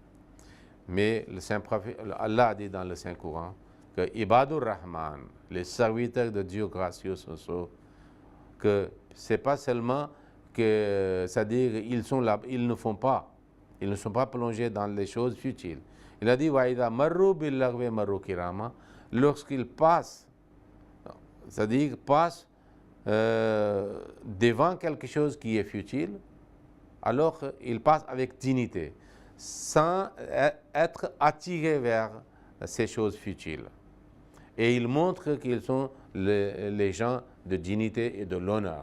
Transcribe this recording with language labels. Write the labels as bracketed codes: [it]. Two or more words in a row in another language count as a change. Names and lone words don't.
[fr] Mais le Saint Prophète, Allah a dit dans le Saint-Coran que [ar] عباد الرحمن, [fr] les serviteurs de Dieu gracieux sont ceux que c'est pas seulement que, c'est-à-dire ils sont là, ils ne font pas, Ils ne sont pas plongés dans les choses futiles. Il a dit [ar] وإذا مروا باللغو مروا كراما. [fr] Lorsqu'ils passent, c'est-à-dire passent devant quelque chose qui est futile, alors ils passent avec dignité, sans être attirés vers ces choses futiles. Et ils montrent qu'ils sont les gens de dignité et de l'honneur.